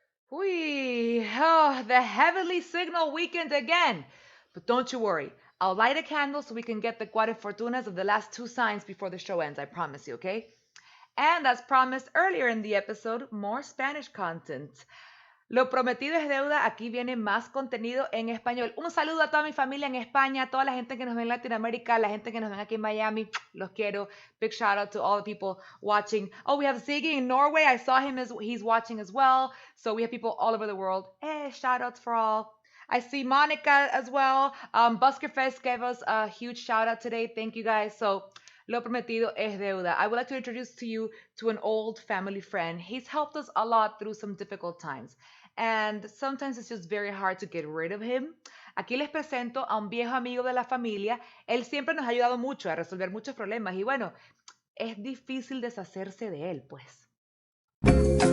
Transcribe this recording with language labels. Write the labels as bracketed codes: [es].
[en] Whee! Oh, the heavenly signal weekend again. But don't you worry. I'll light a candle so we can get the cuarenfortunas of the last 2 signs before the show ends, I promise you, okay? And as promised earlier in the episode, more Spanish content. [es] Lo prometido es deuda, aquí viene más contenido en español. Un saludo a toda mi familia en España, a toda la gente que nos ve en Latinoamérica, la gente que nos ven aquí en Miami, los quiero. [en] Big shout out to all the people watching. Oh, we have Ziggy in Norway. I saw him as he's watching as well. So we have people all over the world. Hey, shout outs for all. I see Monica as well. Busker Fest gave us a huge shout out today. Thank you guys. So, [es] lo prometido es deuda. [en] I would like to introduce to you to an old family friend. He's helped us a lot through some difficult times. And sometimes it's just very hard to get rid of him. [es] Aquí les presento a un viejo amigo de la familia. Él siempre nos ha ayudado mucho a resolver muchos problemas. Y bueno, es difícil deshacerse de él, pues.